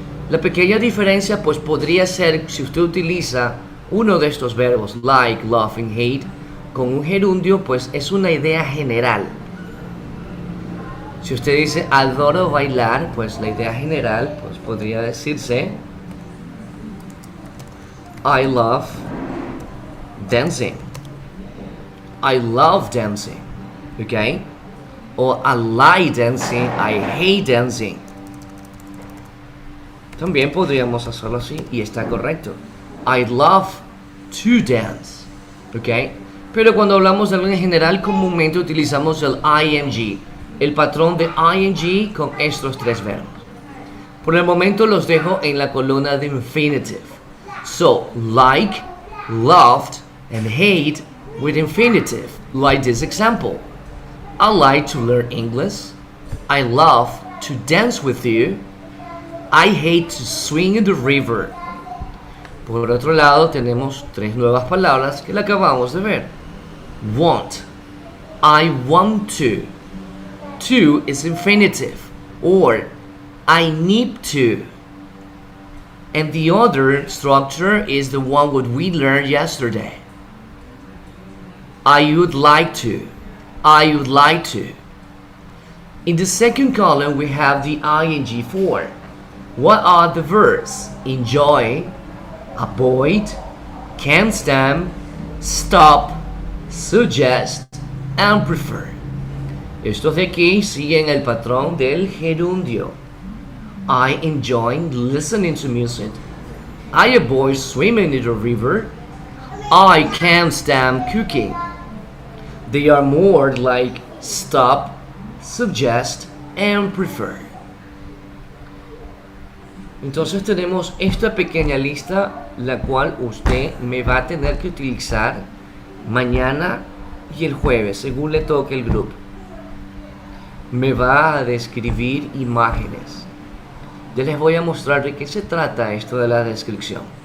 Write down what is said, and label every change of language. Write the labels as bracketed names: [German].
[Spanish] La pequeña diferencia pues podría ser si usted utiliza uno de estos verbos, like, love and hate, con un gerundio, pues es una idea general. Si usted dice adoro bailar, pues la idea general pues podría decirse [English] I love dancing. I love dancing. ¿Ok? O I like dancing, I hate dancing. [Spanish] También podríamos hacerlo así y está correcto. [English] I love to dance. [Spanish] ¿Ok? Pero cuando hablamos de algo en general, comúnmente utilizamos el ing, el patrón de ing con estos tres verbos. Por el momento los dejo en la columna de infinitive. [English] So, like, loved, and hate with infinitive, like this example. I like to learn English. I love to dance with you. I hate to swim in the river. [Spanish] Por otro lado, tenemos tres nuevas palabras que la acabamos de ver. [English] Want. I want to. To is infinitive, or I need to. And the other structure is the one what we learned yesterday. I would like to. I would like to. In the second column, we have the ing form. What are the verbs? Enjoy, avoid, can't stand, stop, suggest, and prefer. [Spanish] Estos de aquí siguen el patrón del gerundio. [English] I enjoy listening to music. I avoid swimming in the river. I can't stand cooking. They are more like stop, suggest, and prefer. [Spanish] Entonces tenemos esta pequeña lista, la cual usted me va a tener que utilizar mañana y el jueves, según le toque el grupo. Me va a describir imágenes. Ya les voy a mostrar de qué se trata esto de la descripción.